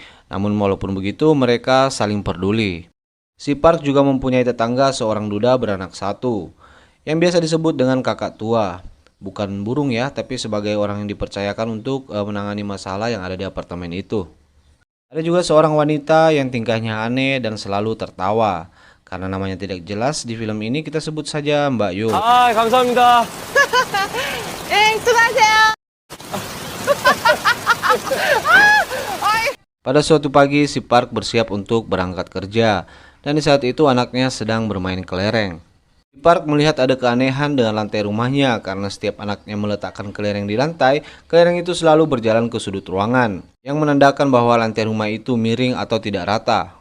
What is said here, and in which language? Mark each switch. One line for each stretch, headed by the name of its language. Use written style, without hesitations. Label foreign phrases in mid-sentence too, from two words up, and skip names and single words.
Indonesian: Namun walaupun begitu mereka saling peduli. Si Park juga mempunyai tetangga seorang duda beranak satu yang biasa disebut dengan kakak tua. Bukan burung ya, tapi sebagai orang yang dipercayakan untuk menangani masalah yang ada di apartemen itu. Ada juga seorang wanita yang tingkahnya aneh dan selalu tertawa. Karena namanya tidak jelas di film ini kita sebut saja Mbak Yu.
Korean: 아, 감사합니다. 네, 수고하세요.
Indonesian: Pada suatu pagi si Park bersiap untuk berangkat kerja dan di saat itu anaknya sedang bermain kelereng. Si Park melihat ada keanehan dengan lantai rumahnya karena setiap anaknya meletakkan kelereng di lantai, kelereng itu selalu berjalan ke sudut ruangan yang menandakan bahwa lantai rumah itu miring atau tidak rata.